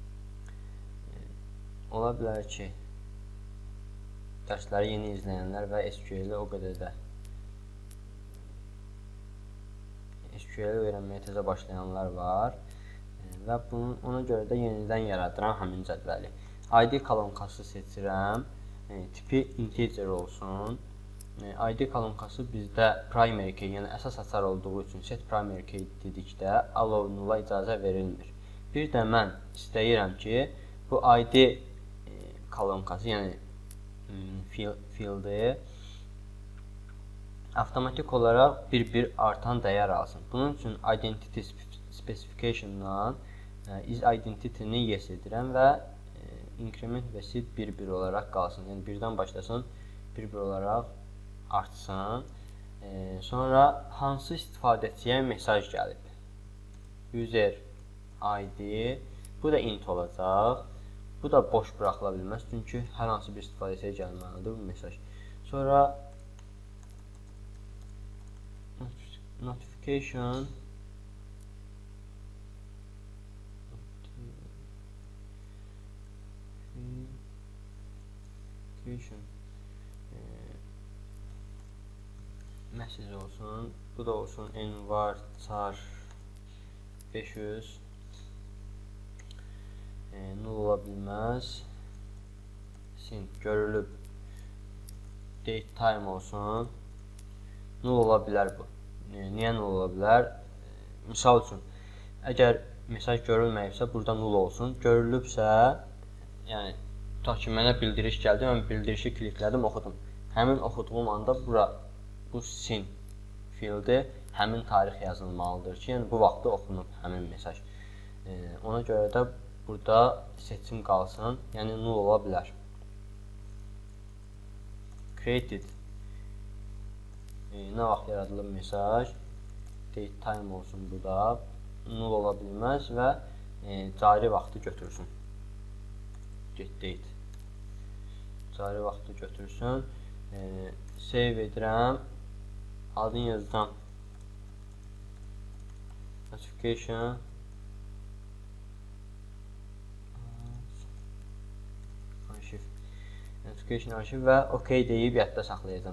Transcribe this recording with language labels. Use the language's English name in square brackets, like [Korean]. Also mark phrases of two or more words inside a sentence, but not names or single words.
[Azerbaijani] Ola bilər ki, dərsləri yeni izləyənlər və SQL-i o qədər də SQL-i öyrənməyə təzə başlayanlar var və ona görə də yenidən yaradıram həmin cədvəli. ID kolonkası seçirəm, tipi integer olsun. ID kolonkası bizdə [English] primary key, [Azerbaijani] yəni əsas açar olduğu üçün [English] set primary key [Azerbaijani] dedikdə [English] allow nulla [Azerbaijani] icazə verilmir. Bir də mən istəyirəm ki, bu ID kolonkası, yəni fieldi avtomatik olaraq bir artan dəyər alsın. Bunun üçün [English] identity specification'dan is identity-ni yes [Azerbaijani] edirəm və increment və set 1 olaraq qalsın. Yəni birdən başlasın, 1 olaraq artsın. Sonra hansı istifadəçiyə mesaj gəlib? [English] User ID, [Azerbaijani] bu da int olacaq. Bu da boş buraxıla bilməz, çünki hər hansı bir istifadəçiyə gəlməlidir bu mesaj. Sonra [English] notification message [Azerbaijani] olsun. Bu da olsun envar char 500 null ola bilməz. Sync görülüb. [English] Date time [Azerbaijani] olsun. Null ola bilər bu. Niyə null ola bilər? Misal üçün, əgər mesaj görülməyibsə, burada null olsun. Görülübsə, yəni tutaq ki, mənə bildiriş gəldi, mən bildirişi kliklədim, oxudum. Həmin oxuduğum anda bu sin fieldi həmin tarix yazılmalıdır ki, yəni bu vaxtda oxunub həmin mesaj. Ona görə də burada seçim qalsın, yəni null ola bilər. Created nə vaxt yaradılıb mesaj, [English] date time [Azerbaijani] olsun burada, null ola bilməz və cari vaxtı götürsün. [English] Get date [Azerbaijani] cari vaxtı götürsün. Save edirəm, adını yazacam notification arşiv və OK deyib yadda saxlayacağam.